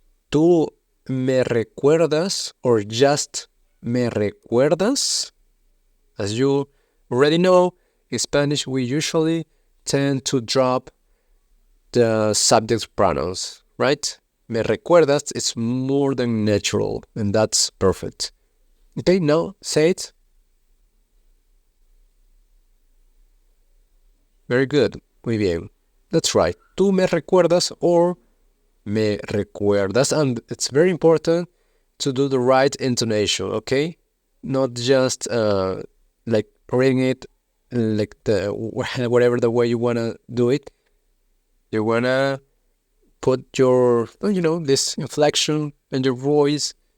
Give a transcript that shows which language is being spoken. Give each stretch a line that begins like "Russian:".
Spanish: ¿Tú me recuerdas
English: or just
Spanish: me recuerdas?
English: As you already know, in Spanish we usually tend to drop the subject pronouns, right?
Spanish: Me recuerdas
English: is more than natural, and that's perfect. Okay, now say it. Very good.
Spanish: Muy bien.
English: That's right.
Spanish: Tú me recuerdas
English: or
Spanish: me recuerdas.
English: And it's very important to do the right intonation, okay? Not just like reading it like whatever the way you want to do it. You want to put your, this inflection in your voice.